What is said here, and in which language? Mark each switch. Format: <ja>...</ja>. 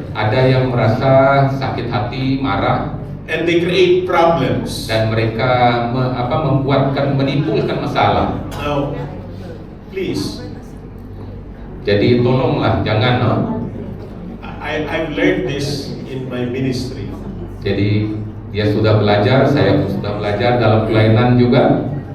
<id>Ada yang merasa sakit hati, marah,</id> <en>and they create problems.</en> <id>dan mereka menimbulkan masalah.</id> <en>Now, please,</en> <id>Jadi tolonglah jangan, no?</id> <en>I've learned this in my ministry.</en> <id>Jadi dia sudah belajar, saya pun sudah belajar dalam pelayanan juga.</id>